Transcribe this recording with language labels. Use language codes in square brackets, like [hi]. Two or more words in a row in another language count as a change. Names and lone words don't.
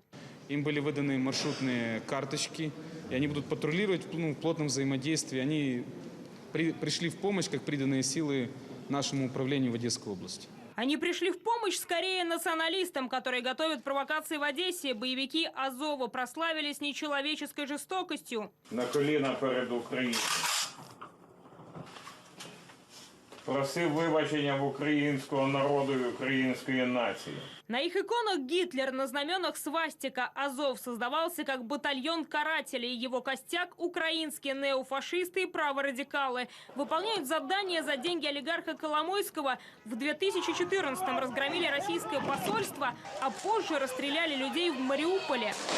[ru] Им были выданы маршрутные карточки, и они будут патрулировать в плотном взаимодействии. Они пришли в помощь, как приданные силы нашему управлению в Одесской области. Они пришли в помощь скорее националистам, которые готовят провокации в Одессе. Боевики «Азова» прославились нечеловеческой жестокостью. [uk] На коліна перед Україною. Просив вибачення в українського народу і української нації. [ru] На их иконах Гитлер, на знаменах свастика. «Азов» создавался как батальон карателей. Его костяк – украинские неофашисты и праворадикалы. Выполняют задания за деньги олигарха Коломойского. В 2014-м разгромили российское посольство, а позже расстреляли людей в Мариуполе.